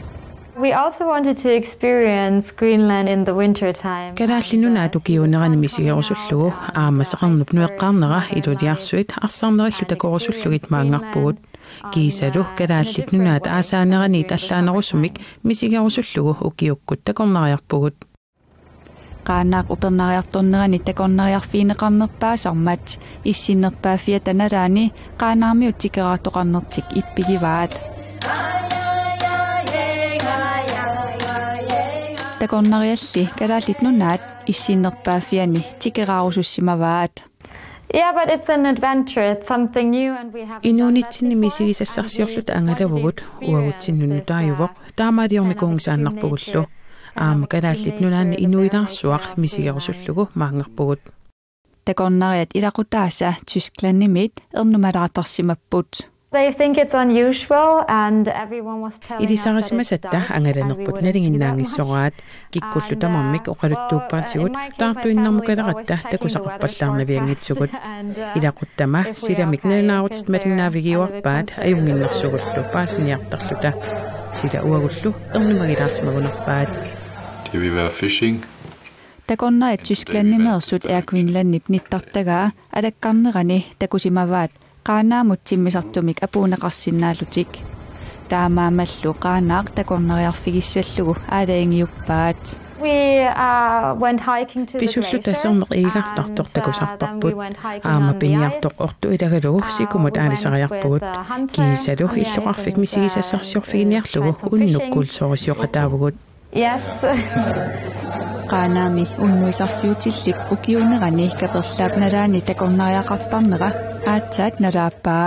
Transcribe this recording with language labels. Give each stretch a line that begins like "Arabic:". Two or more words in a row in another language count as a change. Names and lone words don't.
English: We also wanted to experience Greenland in the winter time.
Kalaallisut: Kadaallinuna tukiunerani misigerusullugu aammasaqarnup nueqqaarnera iluliarsuit arsaarnerillu takorusullugit maangarpugut kiisalu kadaallit nunaat aasaanerani tallaanerusumik misigerusullugu ukiukkut takornariarpugut qaanaaq upernariartornerani takornariarfiineqarnerpaasarmat issinnerpaafiata nalaani qaanaarmiut tikeraartoqarnertik ippigivaat takornarialli kadaallit nunaat issinnerpaafiani tikeraarusussimavaat.
English: Yeah, but it's an adventure. It's something new and we have
Kalaallisut: Inunitsinni misigisassarsiorlut angalavugut uagutsinnunutajuvaq taamaadiornikuungsaannarpugullu aama kadaallit nunaanni inuilaarsuaq misigerusullugu maangarpugut takornariat ilaqutaasa Tysklandnimit ernumalaartarsimapput.
English: They think it's unusual and everyone was telling us
Kalaallisut: Ilisarasimasatta angalanerput nalinginnaangissoraat kikkullu tamarmik oqaluttuuppaatigut taartuinnarmukalaqatta takusaqarpallaarnaviangitsugut ilaquttama silamik nalnaarutit malinnaavigioarpaat ajunginnarsukullu paasiniartarluta sila uagullu ernumagilaarsimagunarpaat.
Danish: Det vil være fishing.
Kalaallisut: Takornariat Tysklandnimeersut Greenlandnip nittartagaa alakkarnerani takusimavaat qaanaamutsimmisartumik apuuneqarsinnaallutik taamaamallu qaanaaq takornariarfigissallugu aalaingiuppaat.
English: We went hiking to
Kalaallisut: Pisullu tasserneq iigartartor takusarparput aama piniartoq ortu ilagalugu sikumut aalisariarpugut kiisalu illuqarfik misigisassarsiorfiginiarlugu unnukkuulsoorisioqataavugut.
English: Yes.
Kalaallisut: qaanaami unnuisarfiutillip ukiunerani kaperlaapnalaani takornariaqartarnera aatsaat nalaappaa.